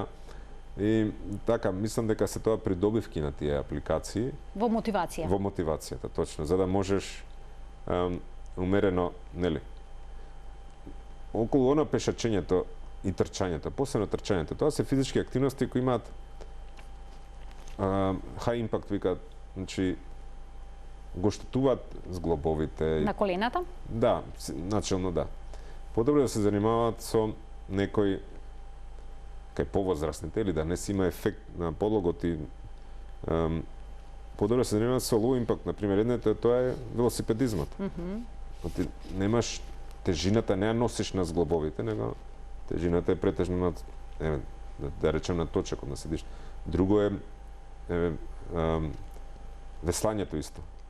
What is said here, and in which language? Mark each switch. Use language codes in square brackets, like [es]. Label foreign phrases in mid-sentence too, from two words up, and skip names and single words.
[mk] И така, мислам дека се тоа придобивки на тие апликации. Во мотивација. Во мотивацијата, точно, за да можеш умерено, нели, околу пешачењето и трчањето, посебно трчањето, тоа се физички активности кои имаат [en] high impact, [mk] викаат, значи го штетуваат зглобовите. На колената? Да, начелно да. Подобро да се занимаваат со некој кај повозрастните или да не си има ефект на подлогот и подобро да се занимаваат со [en] low impact, [mk] например, едното тоа е велосипедизмот. Ти немаш тежината, не ја носиш на зглобовите, него тежината е претежно над, да речем, на точакот, да седиш. Друго е веслањето исто.